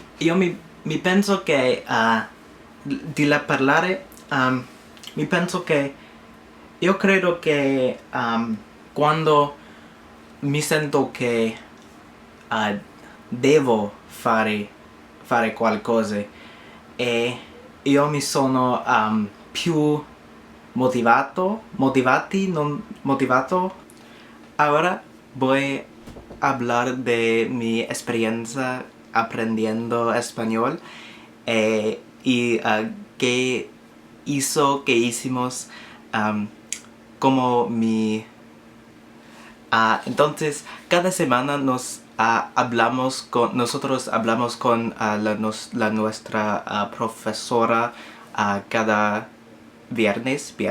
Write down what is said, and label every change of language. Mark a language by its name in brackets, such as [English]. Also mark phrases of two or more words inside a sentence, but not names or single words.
[Italian] Io mi penso che di là parlare mi penso che io credo che quando mi sento che devo fare qualcosa e io mi sono più motivato. [Spanish] Ahora voy a hablar de mi experiencia aprendiendo español y qué hicimos como entonces cada semana nosotros hablamos con nuestra profesora cada viernes.